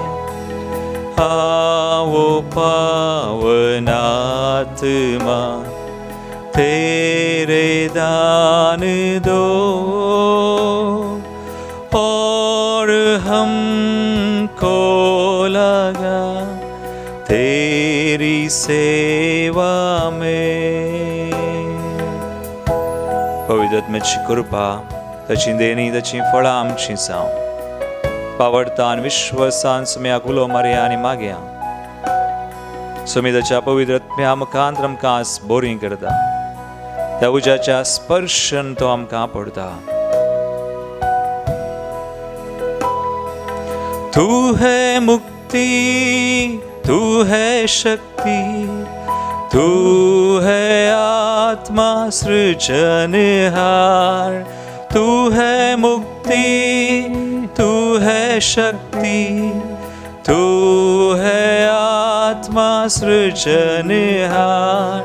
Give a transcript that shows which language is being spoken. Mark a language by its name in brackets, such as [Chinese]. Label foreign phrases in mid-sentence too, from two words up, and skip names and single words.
[Hindi] आओ पावन आत्मा तेरे दान दो और हमको लगा तेरी सेवा में. [Konkani] पवित्र आत्म्याची कृपा ताची देणी ताची फळां आमची जावं. पावडतान विश्वासान सुम्याक उलो मारया आनी मागया. सुमी ताच्या पवित्र आत्म्या आमकां बरी करता. त्या उज्याच्या स्पर्शन तो आमकां पडता. [Hindi] तू है मुक्ति, तू है शक्ति, तू है आत्मा सृजनहार. तू है मुक्ति, तू है शक्ति, तू है आत्मा सृजनहार.